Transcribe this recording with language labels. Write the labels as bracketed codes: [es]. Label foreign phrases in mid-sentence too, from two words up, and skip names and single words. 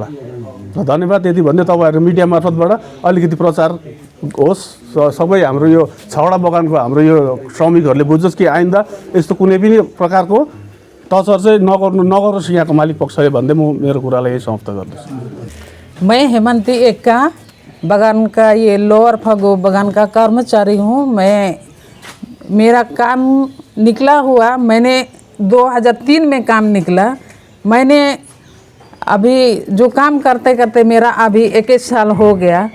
[ne] र धन्यवाद। यति भन्दै तपाईँहरू मिडिया मार्फतबाट अलिकति प्रचार होस्, सबै हाम्रो यो छवटा बगानको हाम्रो यो श्रमिकहरूले बुझोस् कि आइन्दा यस्तो कुनै पनि प्रकारको टर्चर चाहिँ नगरोस् यहाँको मालिक पक्षले भन्दै म मेरो कुरालाई यही समाप्त गर्दछु। [hi] मैं हेमंती एक्का बगान का ये लोअर फगो बगान का कर्मचारी हूँ। मेरा काम निकला हुआ, मैंने 2003 में काम निकला। मैंने अभी जो काम करते करते मेरा अभी 21 साल हो गया।